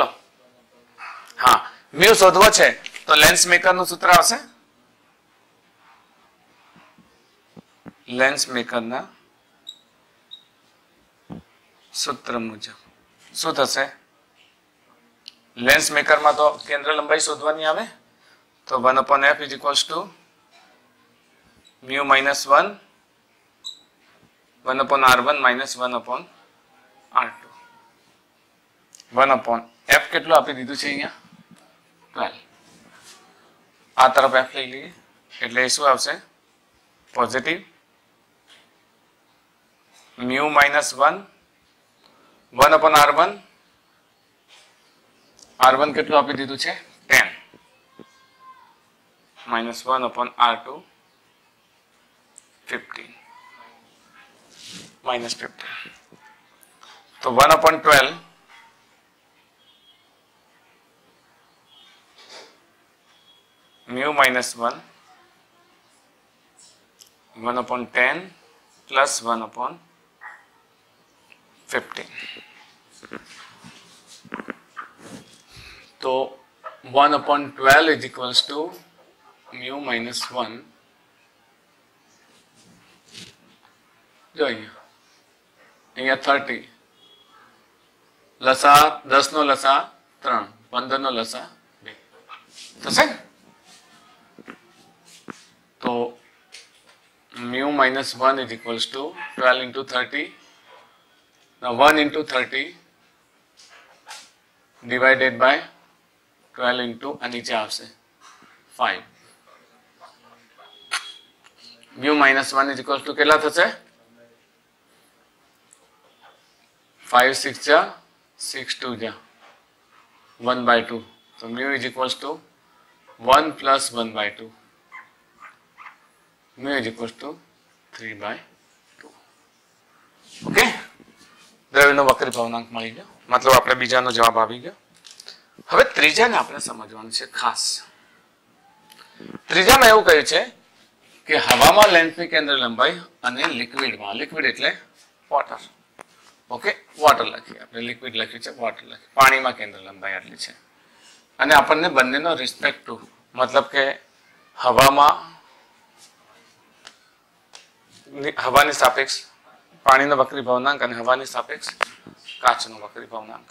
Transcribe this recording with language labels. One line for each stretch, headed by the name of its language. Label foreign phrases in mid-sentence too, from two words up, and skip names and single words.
Gujarati: હા, મ્યુ શોધવો છે તો લેન્સ મેકર નું સૂત્ર આવશે. લેન્સ મેકર ના સૂત્ર મુજબ શું થશે? લેન્સ મેકર માં તો કેન્દ્ર લંબાઈ શોધવાની આવે તો
English: 1/f is equals to mu minus 1 1/r1 minus 1/r2.
Gujarati: 1/f કેટલું આપી દીધું છે અહીંયા 12. આ તરફ f લઈ લઈએ એટલે એ શું આવશે પોઝિટિવ
English: mu minus 1 1/r1 R1
Gujarati: કેટલું આપી દીધું છે 10
English: minus 1/r2 15 minus 15.
Gujarati: તો
English: 1/12 mu minus 1 1/10 plus 1/15. तो 1/12 is equals to mu minus 1.
Gujarati: जो અહીંયા 30 લસા 10 નો લસા 3 15 નો લસા 2 થશે.
English: તો mu minus 1 is equals to 12 into 30. Now 1 into 30 divided by 12 into
Gujarati: આ નીચે આવશે 5.
English: mu minus 1 is equals to
Gujarati: કેટલા થશે
English: 5 6 जा 6 2 जा 1/2. तो mu is equals to 1 plus 1/2. mu is equals to 3/2.
Gujarati: ઓકે, દ્રવ્યનો વક્રી ભવનાંક મળી ગયો, મતલબ આપણે બીજાનો જવાબ આવી ગયો. હવે ત્રીજાને આપણે સમજવાનું છે ખાસ. ત્રીજામાં એવું કહ્યું છે કે હવામાં લેન્સની કેન્દ્ર લંબાઈ અને લિક્વિડમાં, લિક્વિડ એટલે વોટર, ઓકે વોટર લખીએ આપણે, લિક્વિડ લખ્યું છે વોટર લખીએ, પાણીમાં કેન્દ્ર લંબાઈ આટલી છે અને આપણને બંનેનો
English: respect to
Gujarati: મતલબ કે હવાની સાપેક્ષ પાણીનો વક્રી ભવનાંક અને હવાની સાપેક્ષ કાચનો વક્રી ભવનાંક.